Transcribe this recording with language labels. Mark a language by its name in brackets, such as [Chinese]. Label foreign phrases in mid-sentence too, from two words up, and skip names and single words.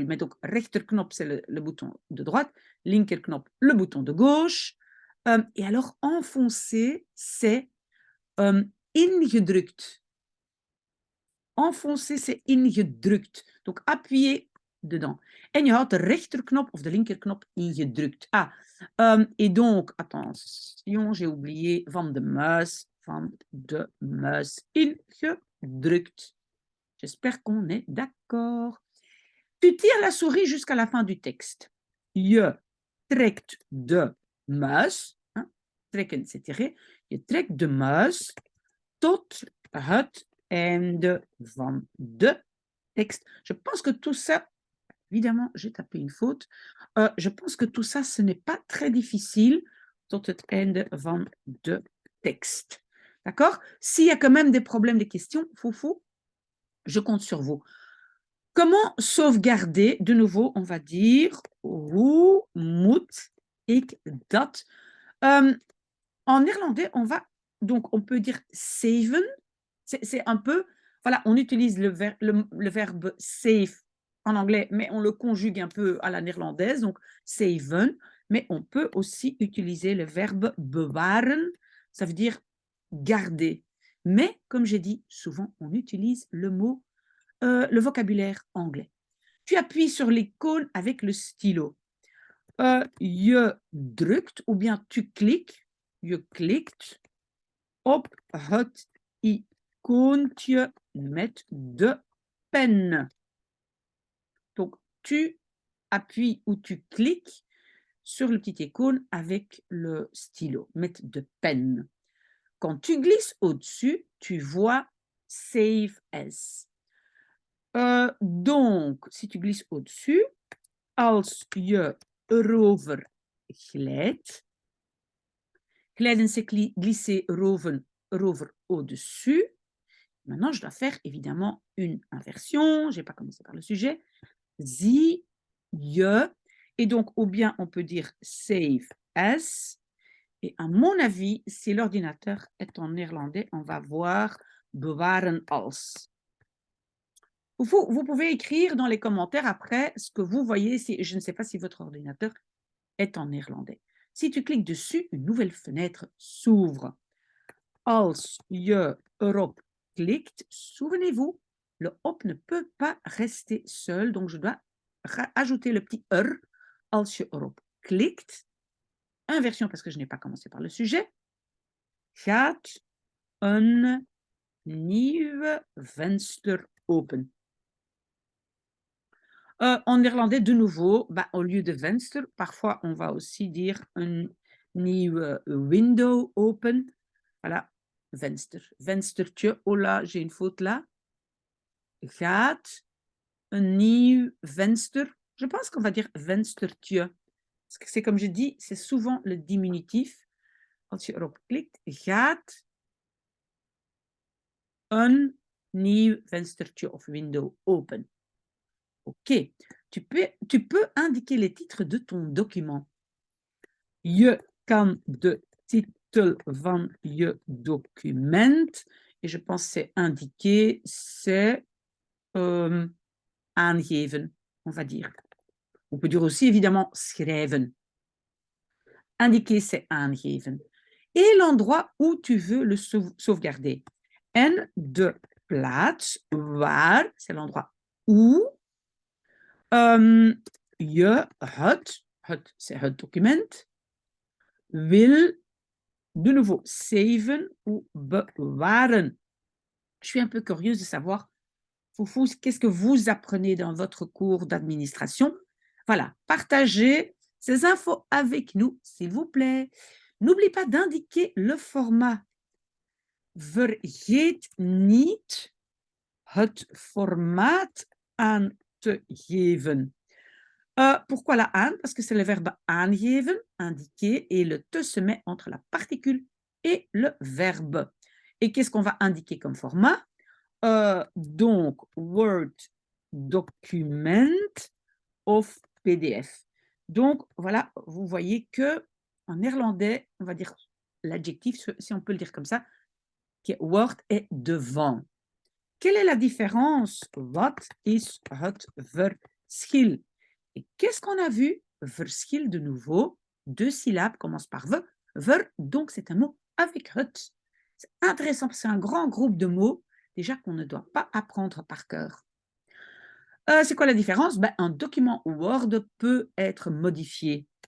[French] Mais donc, rechterknop, c'est le bouton de droite, linkerknop, le bouton de gauche. Et alors, enfoncer, c'est ingedrukt. Enfoncer, c'est ingedrukt. Donc, appuyer dedans. [Dutch] En je houdt de rechterknop of de linkerknop ingedrukt. [French] Ah, et donc, attention, j'ai oublié [Dutch] van de muis ingedrukt. [French] J'espère qu'on est d'accord. Tu tires la souris jusqu'à la fin du texte. [Dutch] Je trekt de muis. [French] Hein, trekken, c'est tirer. [Dutch] Je trekt de muis tot het einde van de tekst. [French] Je pense que tout ça, évidemment, j'ai tapé une faute. Je pense que tout ça, ce n'est pas très difficile. [Dutch] Tot het einde van de tekst. [French] D'accord? S'il y a quand même des problèmes, des questions, foufou, je compte sur vous. Comment sauvegarder? De nouveau, on va dire [Dutch] hoe moet ik dat? [French] En néerlandais, on peut dire saven. C'est un peu, voilà, on utilise le verbe save en anglais, mais on le conjugue un peu à la néerlandaise, donc saven. Mais on peut aussi utiliser le verbe bewaren, ça veut dire garder. Mais comme j'ai dit, souvent on utilise le vocabulaire anglais. Tu appuies sur l'icône avec le stylo. [Dutch] Je drukt [French] ou bien tu cliques, [Dutch] je klikt op het icoontje met de pen. [French] Donc, tu appuies ou tu cliques sur le petit icône avec le stylo, [Dutch] met de pen. [French] Quand tu glisses au-dessus, tu vois [English] Save As. [French] Donc, si tu glisses au-dessus, [Dutch] als je erover glijdt, glijden [French] c'est glisser [Dutch] erover au-dessus. [French] Maintenant, je dois faire évidemment une inversion. Je n'ai pas commencé par le sujet. [Dutch] Zie je. [French] Et donc, ou bien on peut dire [English] save as. [French] Et à mon avis, si l'ordinateur est en néerlandais, on va voir [Dutch] bewaren als. [French] Vous pouvez écrire dans les commentaires après ce que vous voyez. Je ne sais pas si votre ordinateur est en néerlandais. Si tu cliques dessus, une nouvelle fenêtre s'ouvre. [Dutch] Als je erop klikt, [French] souvenez-vous, le op ne peut pas rester seul, donc je dois ajouter le petit [Dutch] als je erop klikt. [French] Inversion parce que je n'ai pas commencé par le sujet. [Dutch] Gaat een nieuw venster open. [French] En néerlandais, de nouveau, au lieu de venster, parfois on va aussi dire [Dutch] een nieuwe window open. Voilà, venster. Venstertje. [French] Oh là, j'ai une faute là. [Dutch] Gaat een nieuw venster. [French] Je pense qu'on va dire venstertje. Parce que c'est comme je dis, c'est souvent le diminutif. [Dutch] Als je erop klikt, gaat een nieuw venstertje of window open. [French] Ok. Tu peux indiquer les titres de ton document. [Dutch] Je kan de titel van je document. [French] Et je pense que c'est indiqué, c'est aangeven, on va dire. On peut dire aussi évidemment schrijven. Indiquer, c'est aangeven. Et l'endroit où tu veux le sauvegarder. [Dutch] En de plaats waar, [French] c'est l'endroit où je het, c'est [Dutch] het document, [French] wil de nouveau saven ou bewaren. Je suis un peu curieuse de savoir, Foufou, qu'est-ce que vous apprenez dans votre cours d'administration? Voilà, partagez ces infos avec nous, s'il vous plaît. N'oublie pas d'indiquer le format. [Dutch] Vergeet niet het formaat aan te geven. [French] Pourquoi la aan? Parce que c'est le verbe aangeven, indiquer, et le te se met entre la particule et le verbe. Et qu'est-ce qu'on va indiquer comme format? Donc, [Dutch] Word document of PDF. [French] Donc, voilà, vous voyez que en néerlandais, on va dire l'adjectif, si on peut le dire comme ça, que Word est devant. Quelle est la différence? [Dutch] Wat is het verschil? [French] Et qu'est-ce qu'on a vu? Verschil de nouveau, 2 syllabes, commence par ve, ver, donc c'est un mot avec het. C'est intéressant, c'est un grand groupe de mots, déjà qu'on ne doit pas apprendre par cœur. C'est quoi la différence? Ben, un document Word peut être modifié.